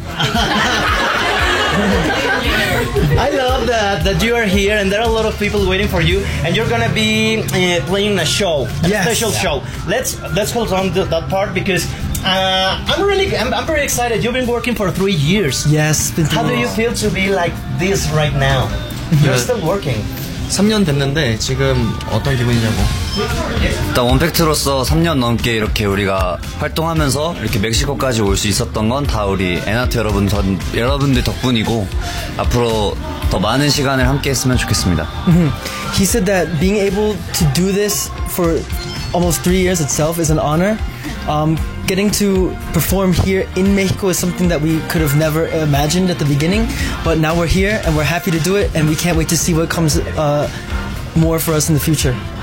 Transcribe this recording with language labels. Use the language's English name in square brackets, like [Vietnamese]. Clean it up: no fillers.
[English] I love that you are here and there are a lot of people waiting for you and you're gonna be playing a show, a special show. Let's hold on to that part because I'm pretty excited. You've been working for 3 years. Yes, been how long. Do you feel to be like this right now? You're still working. [Korean] 3년 됐는데 지금 어떤 기분이냐고. 일단 원팩트로서 3년 넘게 이렇게 우리가 활동하면서 이렇게 멕시코까지 올 수 있었던 건 다 우리 엔하트 여러분들 덕분이고 앞으로 더 많은 시간을 함께 했으면 좋겠습니다. [English] He said that being able to do this for almost 3 years itself is an honor. Getting to perform here in Mexico is something that we could have never imagined at the beginning, but now we're here and we're happy to do it and we can't wait to see what comes more for us in the future.